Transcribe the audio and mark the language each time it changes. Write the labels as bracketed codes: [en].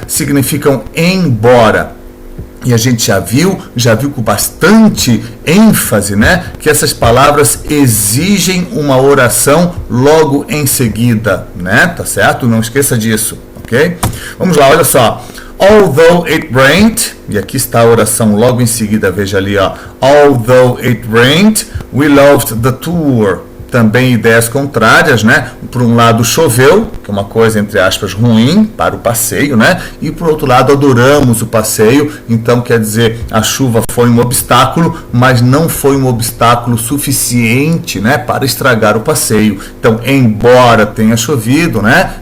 [pt] Significam embora. E a gente já viu com bastante ênfase, né, que essas palavras exigem uma oração logo em seguida, né, tá certo? Não esqueça disso, ok? Vamos lá, olha só. [en] Although it rained, [pt] e aqui está a oração logo em seguida, veja ali, ó. [en] Although it rained, we loved the tour. [pt] Também ideias contrárias, né? Por um lado choveu, que é uma coisa entre aspas ruim para o passeio, né? E por outro lado adoramos o passeio, então quer dizer a chuva foi um obstáculo, mas não foi um obstáculo suficiente, né? Para estragar o passeio. Então embora tenha chovido, né?